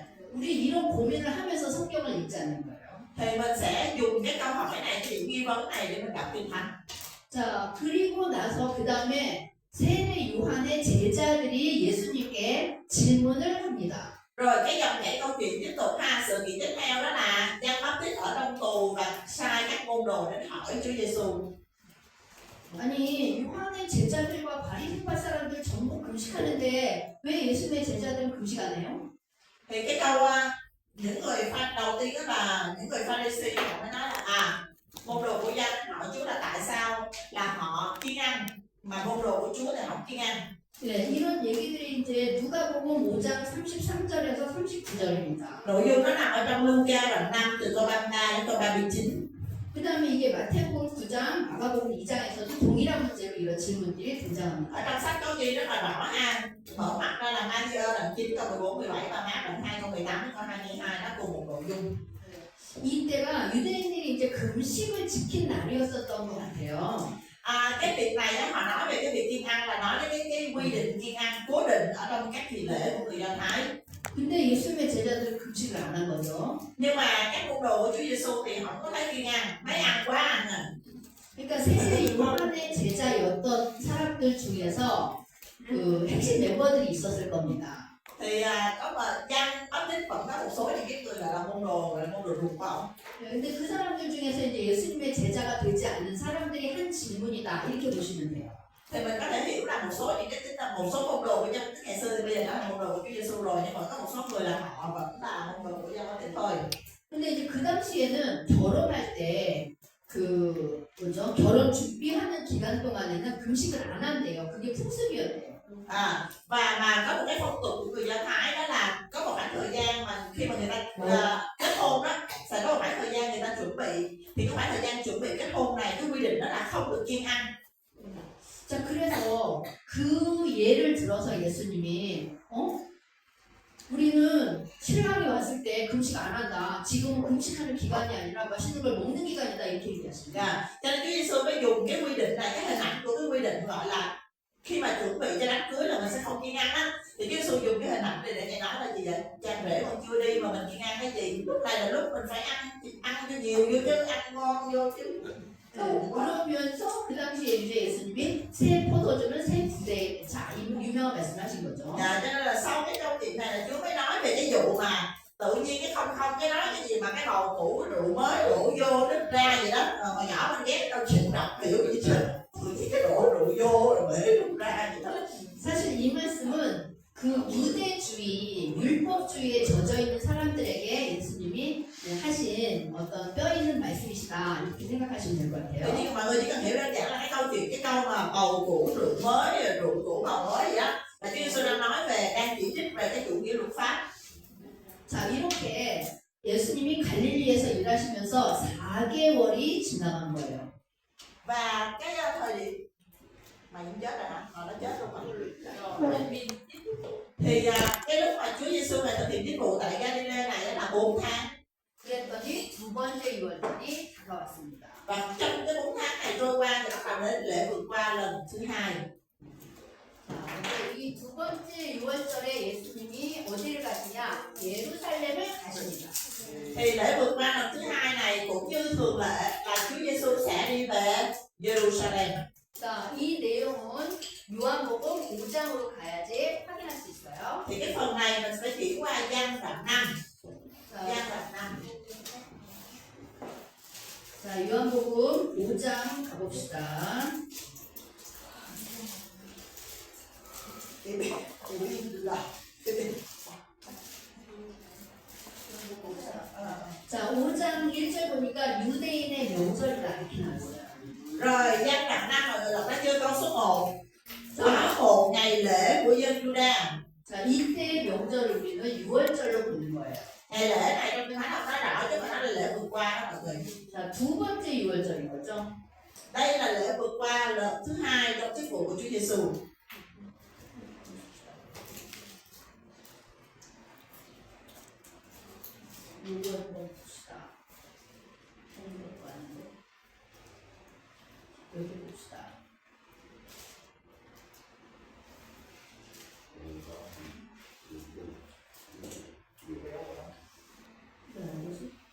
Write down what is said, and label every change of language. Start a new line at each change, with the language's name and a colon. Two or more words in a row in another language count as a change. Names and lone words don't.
Korean: 우리 이런 고민을 하면서 성경을 읽자는 거예요.
Vietnamese: Thì mình sẽ dùng cái câu hỏi này, cái nghi vấn này để mình đọc kinh thánh.
Korean: 자 그리고 나서 그 다음에 세례 요한의 제자들이 예수님께 질문을 합니다.
Vietnamese: Rồi cái dòng chảy câu chuyện tiếp tục ha, sự kiện tiếp theo đó là Giăng Báp-tít ở trong tù và sai các môn đồ đến hỏi Chúa Giêsu.
Korean: 아니 요한의 제자들과 바리새파 사람들 전부 금식하는데 왜 예수님의 제자들은 금식 안 해요?
Vietnamese: Thì cái câu những người pha đầu tiên đó là những người Pha-ri-si họ mới nói là môn đồ của Giăng hỏi Chúa là tại sao là họ kiêng ăn mà môn đồ của Chúa thì không kiêng ăn.
Korean: 네, 이런 얘기들이 이제 누가복음 5장 33절에서 39절입니다.
Vietnamese: Nội dung nó nằm ở trong Luca đoạn 5 từ câu 33 đến câu 39.
Korean: 그 다음에 이게 마태복음 9장, 마가복음 2장에서도 동일한 문제로 이런 질문들이 등장합니다.
Vietnamese: Ở trong sách có ghi rất là rõ ha, mở mặt ra là Matthew đoạn 9 câu 14, 17 và Mát đoạn 2 câu 18 đến câu 22 nó cùng một nội dung.
Korean: 이때가 유대인들이 이제 금식을 지킨 날이었었던 것 같아요.
Vietnamese: Cái việc này á, họ nói về cái việc kiêng ăn là nói đến cái quy định kiêng ăn cố định ở trong các kỳ lễ của người Do Thái.
Korean: 근데 예수님의 제자들은 금식을 안 한 거죠.
Vietnamese: Nhưng mà các môn đồ của Chúa Giêsu thì không có thấy kiêng ăn, thấy ăn quá ăn à.
Korean: 그러니까 세례 요한의 제자였던 사람들 중에서 그 핵심 멤버들이 있었을 겁니다.
Vietnamese: Thì có mà Giăng Báp-tít vẫn có một số những cái người là môn đồ ruột của ông.
Korean: 근데 그 사람들 중에서 이제 예수님의 제자가 되지 않는 사람들이 한 질문이다 이렇게 보시면 돼요.
Vietnamese: Thì mình có thể hiểu là một số những cái tính là một số môn đồ của Giăng ngày xưa thì bây giờ đã là môn đồ của Chúa Giêsu rồi, nhưng mà có một số người là họ vẫn là môn đồ của Giăng Báp-tít thôi.
Korean: 근데 이제 그 당시에는 결혼할 때 그 뭐죠? 결혼 준비하는 기간 동안에는 금식을 안 한대요. 그게 풍습이었대요.
Vietnamese: Và mà có một cái phong tục của người Do Thái đó là có một khoảng thời gian mà khi mà người ta kết hôn đó sẽ có một khoảng thời gian người ta chuẩn bị, thì cái khoảng thời gian chuẩn bị kết hôn này cái quy định đó là không được kiêng ăn.
Korean: 자 그래서 그 예를 들어서 예수님이 우리는 신랑이 왔을 때 금식 안 한다. 지금은 금식하는 기간이 아니라 맛있는 걸 먹는 기간이다 이렇게 얘기하십니다.
Vietnamese: Cho nên Chúa Giêsu mới dùng cái quy định này, cái hình ảnh của cái quy định gọi là khi mà chuẩn bị cho đám cưới là mình sẽ không kiêng ăn á, thì Chúa Giêsu dùng cái hình ảnh này để Ngài nói là gì vậy? Cha rể còn chưa đi mà mình kiêng ăn cái gì? Lúc này là lúc mình phải ăn cho nhiều vô chứ, ăn ngon vô chứ.
Korean: 그러면서 그 당시에 이제 예수님이 새 포도주는 새 부대, 자, 이 유명한 말씀하신 거죠.
Vietnamese: Dạ, cho nên là sau cái câu chuyện này là Chúa mới nói về cái vụ mà tự nhiên cái không cái nói cái gì mà cái bầu cũ rượu mới đổ vô nước ra gì đó, mà nhỏ mình ghét đâu chịu đọc hiểu gì chứ, tự nhiên cái đổ rượu vô rồi bể nước ra gì đó.
Korean: 사실 이 말씀은 그 유대주의, 율법주의에 젖어 있는 사람들에게 예수님이 하신 어떤 뼈 있는 말씀이시다 이렇게 생각하시면 될 것
Vietnamese: Tự
Korean: 같아요.
Vietnamese: nhiên mọi người chỉ cần hiểu đơn giản là cái câu chuyện, cái câu mà bầu cũ rượu mới, rồi rượu cũ bầu mới gì đó, là Chúa Giêsu đang nói về, đang chỉ trích về cái chủ nghĩa luật pháp.
Korean: 자, 이렇게 예수님이 갈릴리에서 일하시면서 4개월이 지나간 거예요.
Vietnamese: Và cái thời điểm mà cũng chết rồi hả? Nó chết luôn hả? Thì cái lúc mà Chúa Giêsu này thực hiện chức vụ tại Galilee này là 4 tháng.
Korean: 그랬더니 두 번째 유월절이 다가왔습니다.
Vietnamese: Và trong cái 4 tháng này trôi qua thì bắt đầu đến lễ vượt qua lần thứ 2.
Korean: 자, 근데 이 두 번째 유월절에 예수님이 어디를 가시냐? 예루살렘을 가십니다.
Vietnamese: Thì lễ vượt qua lần thứ 2 này cũng như thường lệ là Chúa Giêsu sẽ đi về Jerusalem.
Korean: 자, 이 내용은 요한복음 5장으로 가야지 확인할 수 있어요.
Vietnamese: Thì cái phần này mình sẽ chuyển qua Giăng đoạn 5.
Korean: 자,
Vietnamese: Giăng đoạn 5.
Korean: 자, 요한복음 5장 가봅시다. 자, 5장 1절 보니까 유대인의 명절이다 이렇게 나왔어요.
Vietnamese: Rồi Giăng đoạn 5 mọi người đọc đã chưa? Câu số 1. Có một ngày lễ của dân Juda.
Korean: 자, 이때 명절을 우리는 6월절로 부르는 거예요.
Vietnamese: Ngày lễ này trong Kinh Thánh đọc nói rõ chứ không phải là lễ vượt qua đó mọi người.
Korean: 자, 두 번째 6월절인 거죠.
Vietnamese: Đây là lễ vượt qua lần thứ 2 trong chức vụ của Chúa Giêsu.
Korean: 이거 한번 봅시다. 여기 봅시다. 뭐지?